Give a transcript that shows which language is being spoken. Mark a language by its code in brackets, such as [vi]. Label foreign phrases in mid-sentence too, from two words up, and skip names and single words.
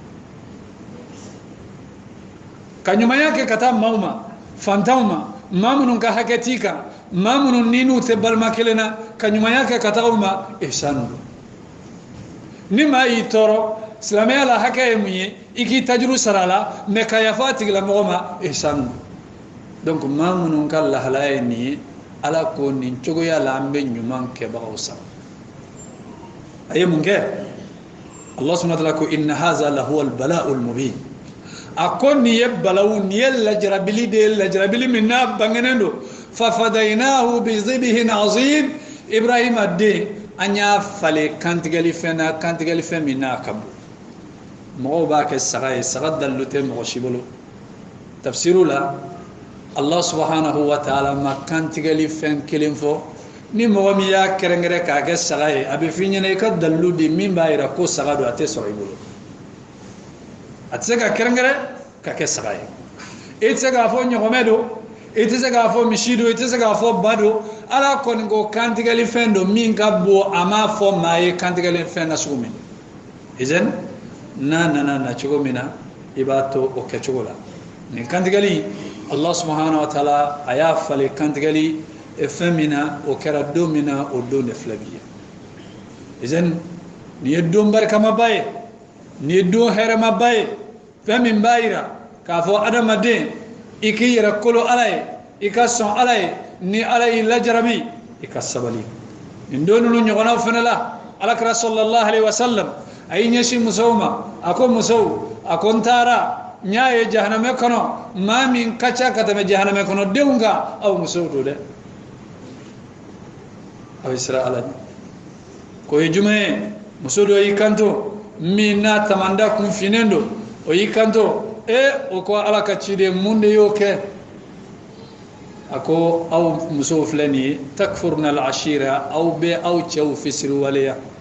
[bm] ka ɲumanya kɛ ka taa maaw ma fantanw ma maa minnu ka hakɛ t'i kan maa minnu ni n'u tɛ balima kelen na ka ɲumanya kɛ ka taga u ma ihsanu don ni maa y'i tɔɔrɔ silamɛya la hakɛ ye mun ye i k'i tajuru sara a la mɛ ka yafa a tigilamɔgɔ ma ihsanu don donc maa minnu ka lahalaya ye nin ye ala ko nin cogoya la an bɛ ɲuman kɛbagaw sara a ye mun kɛ [ar] الله سبحانه وتعالى [bm] ko [ar] إن هذا لهو البلاء المبين [bm] a ko nin ye balawu nin ye lajarabili de ye lajarabili min n'a bangenen don [ar] وفديناه بذبح عظيم [bm] Ibrahima den an y'a falen kantigɛli fɛn na kantigɛli fɛn min n'a ka bon mɔgɔw b'a kɛ saga ye saga dalilu tɛ mɔgɔ si bolo tafsiru la [ar] الله سبحانه وتعالى [bm] ma kantigɛli fɛn kelen fɔ ni mɔgɔ min y'a kɛrɛnkɛrɛn k'a kɛ saga ye a bɛ f'i ɲɛna i ka dalilu di min b'a jira ko saga don a tɛ sɔrɔ i bolo a tɛ se ka kɛrɛnkɛrɛn ka kɛ saga ye i tɛ se k'a fɔ ɲɔgɔmɛ don i tɛ se k'a fɔ misi don i tɛ se k'a fɔ ba don ala kɔni ko kantigɛli fɛn don min ka bon a m'a fɔ maa ye kantigɛli fɛn na sugu min izan n'a nana na cogo min na i b'a to o kɛcogo la nin kantigɛli [ar] الله سبحانه وتعالى [bm] a y'a falen kantigɛli fɛn min na o kɛra don min na o don de filɛ bi ye izan nin ye don barikamaba ye nin ye don hɛrɛmaba ye fɛn min b'a jira k'a fɔ adamaden i k'i yɛrɛ kolo ala ye i ka sɔn ala ye ni ala y'i lajarabi i ka sabali nin don ninnu ɲɔgɔnnaw fɛnɛ la alakira [ar] صلى الله عليه وسلم [bm] a y'i ɲɛsin musow ma a ko musow a ko n taara n y'a ye jahanamɛ kɔnɔ maa min ka ca ka tɛmɛ jahanamɛ kɔnɔ denw kan aw musow don dɛ aw ye siran ala ɲɛ k'o ye jumɛn ye muso dɔ y'i kanto min n'a tamanda kun finnen don o y'i kanto o ko ala ka ciden mun de y'o kɛ a ko aw musow filɛ nin ye [ar] تكفرن العشير [bm] aw bɛ aw cɛw fisiri waleya